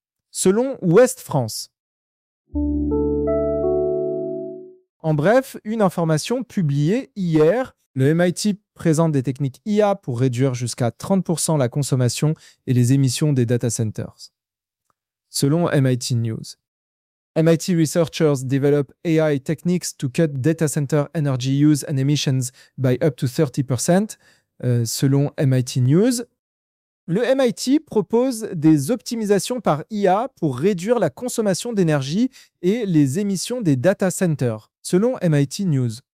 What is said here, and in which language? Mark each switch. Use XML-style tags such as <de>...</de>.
<fr>Selon Ouest France. En bref, une information publiée hier, le MIT présente des techniques IA pour réduire jusqu'à 30% la consommation et les émissions des data centers.</fr> <en>Selon MIT News, MIT researchers develop AI techniques to cut data center energy use and emissions by up to 30%.</en> <fr>Selon MIT News, le MIT propose des optimisations par IA pour réduire la consommation d'énergie et les émissions des data centers. Selon MIT News.</fr>